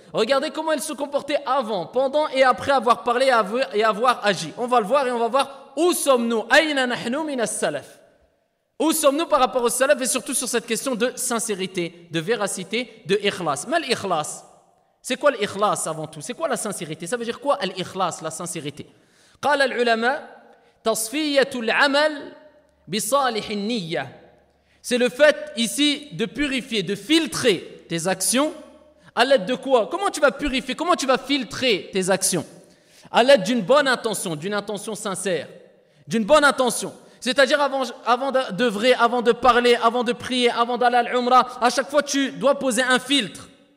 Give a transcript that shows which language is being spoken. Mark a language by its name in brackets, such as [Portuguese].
[French] Regardez comment ils se comportaient avant, pendant et après avoir parlé et avoir agi. On va le voir et on va voir où sommes-nous. [Arabic] Aïna nahnu min as-salaf. [French] Où sommes-nous par rapport au salaf et surtout sur cette question de sincérité, de véracité, de ikhlas. Mais l'ikhlas, c'est quoi l'ikhlas avant tout? C'est quoi la sincérité? Ça veut dire quoi l'ikhlas, la sincérité? [Arabic] قال العلماء تصفية العمل بصالح النية. [French] C'est le fait ici de purifier, de filtrer tes actions à l'aide de quoi? Comment tu vas purifier? Comment tu vas filtrer tes actions? À l'aide d'une bonne intention, d'une intention sincère, d'une bonne intention. C'est-à-dire avant d'œuvrer, avant de parler, avant de prier, avant d'aller à l'umrah, à chaque fois tu dois poser un filtre.